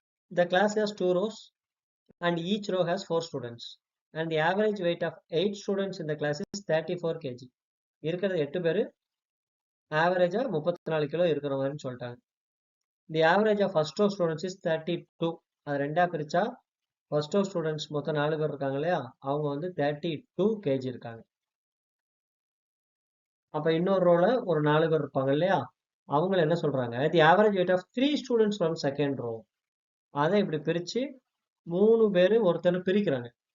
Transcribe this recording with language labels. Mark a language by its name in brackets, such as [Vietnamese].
[English] The class has 2 rows and each row has 4 students and the average weight of 8 students in the class is 34 kg. [Tamil] இருக்கிறது 8 பேரு, ஆவரேஜா 34 kilo இருக்கிற மாதிரி சொல்லிட்டாங்க. [English] The average of first row students is 32. [Tamil] அது ரெண்டா பிரிச்சா first row students மொத்தம் 4 பேர் இருக்காங்க இல்லையா, அவங்க வந்து 32 kg இருக்காங்க. அப்ப இன்னொரு ரோல ஒரு 4 பேர் இருப்பாங்க இல்லையா, அவங்க என்ன சொல்றாங்க? [English] The average weight of 3 students from second row. [Tamil] அதை இப்படி பிரிச்சு 3 பேரு ஒருத்தர் பிரிக்கிறாங்க.